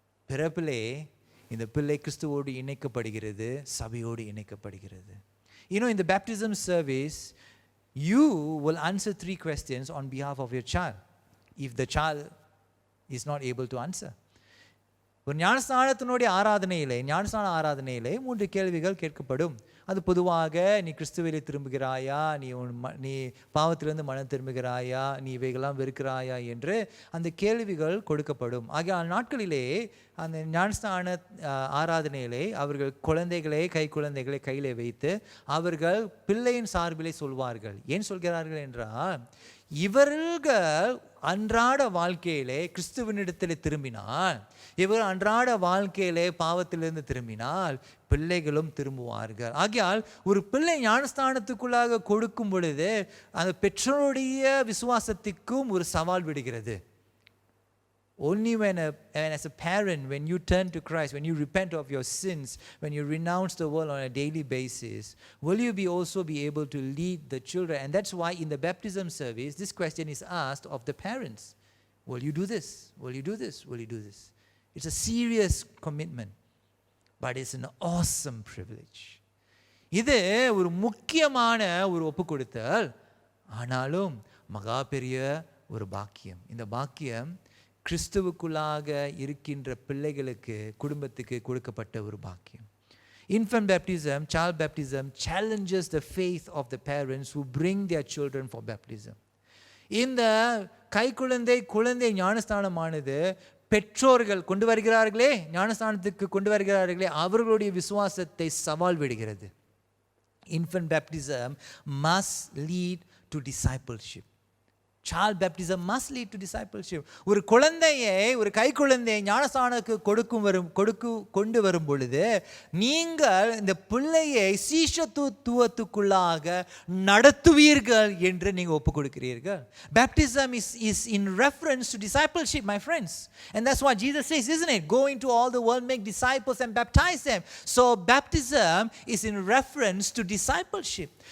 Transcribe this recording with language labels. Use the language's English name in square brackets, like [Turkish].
[Tamil] பிறப்பிலே இந்த பிள்ளை கிறிஸ்துவோடு இணைக்கப்படுகிறது, சபையோடு இணைக்கப்படுகிறது. [English] In the baptism service, you will answer 3 questions on behalf of your child if the child is not able to answer. [Tamil] ஒரு ஞானஸ்நான ஆராதனையிலே 3 கேள்விகள் கேட்கப்படும். அது பொதுவாக நீ கிறிஸ்துவிலே திரும்புகிறாயா, நீ பாவத்திலிருந்து மனம் திரும்புகிறாயா, நீ இவைகளாம் வெறுக்கிறாயா என்று அந்த கேள்விகள் கொடுக்கப்படும். ஆகிய நாட்களிலே அந்த ஞானஸ்நான ஆராதனையிலே அவர்கள் கை குழந்தைகளை கையிலே வைத்து அவர்கள் பிள்ளையின் சார்பிலே சொல்வார்கள். ஏன் சொல்கிறார்கள் என்றால், இவர்கள் அன்றாட வாழ்க்கையிலே கிறிஸ்துவனிடத்தில் திரும்பினால், இவர்கள் அன்றாட வாழ்க்கையிலே பாவத்திலிருந்து திரும்பினால் பிள்ளைகளும் திரும்புவார்கள். ஆகையால் ஒரு பிள்ளை ஞானஸ்தானத்துக்குள்ளாக கொடுக்கும் பொழுது அந்த பெற்றோருடைய விசுவாசத்துக்கும் ஒரு சவால் விடுகிறது. [English] Only when as a parent, when you turn to Christ, when you repent of your sins, when you renounce the world on a daily basis, will you also be able to lead the children? And that's why in the baptism service, this question is asked of the parents. Will you do this? Will you do this? Will you do this? It's a serious commitment, but it's an awesome privilege. [Tamil] இது ஒரு முக்கியமான ஒரு ஒப்பு கொடுத்தல், ஆனாலும் மகா பெரிய ஒரு பாக்கியம். இந்த பாக்கியம் கிறிஸ்துவுக்குள்ளாக இருக்கின்ற பிள்ளைகளுக்கு, குடும்பத்துக்கு கொடுக்கப்பட்ட ஒரு பாக்கியம். [English] Infant baptism, child baptism challenges the faith of the parents who bring their children for baptism. [Tamil] இந்த குழந்தை ஞானஸ்தானமானது பெற்றோர்கள் கொண்டு வருகிறார்களே, ஞானஸ்தானத்துக்கு கொண்டு வருகிறார்களே, அவர்களுடைய விசுவாசத்தை சவால் விடுகிறது. [English] Infant baptism must lead to discipleship. Child baptism must lead to discipleship. [Tamil] ஒரு குழந்தையை ஞானஸ்தானத்துக்கு கொண்டு வரும் பொழுது நீங்கள் இந்த பிள்ளையை சீஷத்துவத்துக்குள்ளாக நடத்துவீர்கள் என்று நீங்கள் ஒப்பு கொடுக்கிறீர்கள். [English] Baptism is in reference to discipleship, my friends. And that's what Jesus says, isn't it? Go into all the world, make disciples and baptize them. So baptism is in reference to discipleship.